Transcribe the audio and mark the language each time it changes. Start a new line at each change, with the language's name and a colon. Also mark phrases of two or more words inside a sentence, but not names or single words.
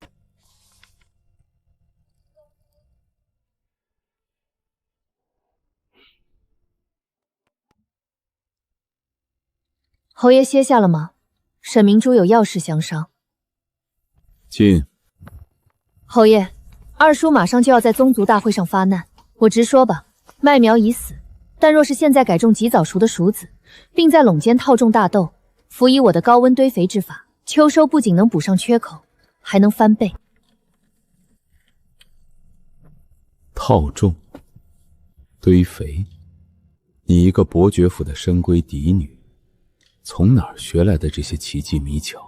Chinese: 侯爺歇下了嗎？沈明珠有要事相商。进。侯爺，二叔馬上就要在宗族大會上發難，我直說吧，麥苗已死，但若是現在改種及早熟的熟子，並在隴間套種大豆，輔以我的高溫堆肥之法，秋收不僅能補上缺口，還能翻倍。套種、堆肥，你一個伯爵府的深閨嫡女，從哪兒學來的這些奇技迷巧？